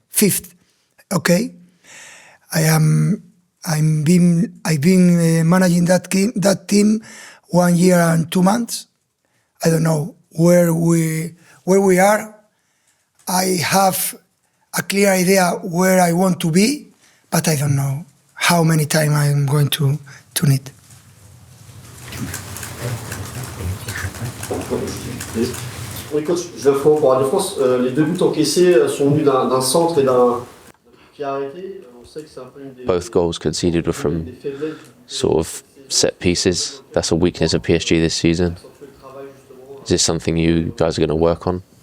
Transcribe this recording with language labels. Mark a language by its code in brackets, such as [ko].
[en] 5th, okay. I've been managing that team 1 year and 2 months. I don't know where we are. I have a clear idea where I want to be, but I don't know how many time I'm going to need. [fr] Oui, coach, je vais pour la défense. Les 2 buts encaissés sont venus d'un centre et d'un pied arrêté. On sait que c'est un peu une des... [en] Both goals conceded were from sort of set pieces. That's a weakness of PSG this season. Is this something you guys are going to work on?